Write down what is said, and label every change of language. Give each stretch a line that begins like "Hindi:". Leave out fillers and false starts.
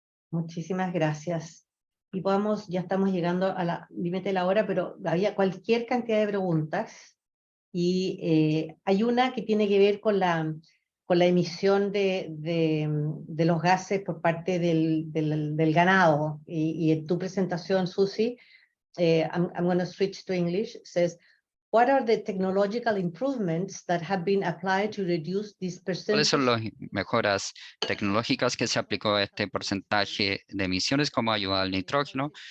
Spanish: Muchísimas gracias. Y ya estamos llegando a la límite de la hora, pero había cualquier cantidad de preguntas. Y hay una que tiene que ver con la emisión de los gases por parte del ganado. Y en tu presentación, Susi,
English: I'm going to switch to English, says, what are the technological improvements that have been applied to reduce this
Spanish: ¿Cuáles son
English: percentage?
Spanish: las mejoras tecnológicas que se aplicó a este porcentaje de emisiones como ayuda al nitrógeno?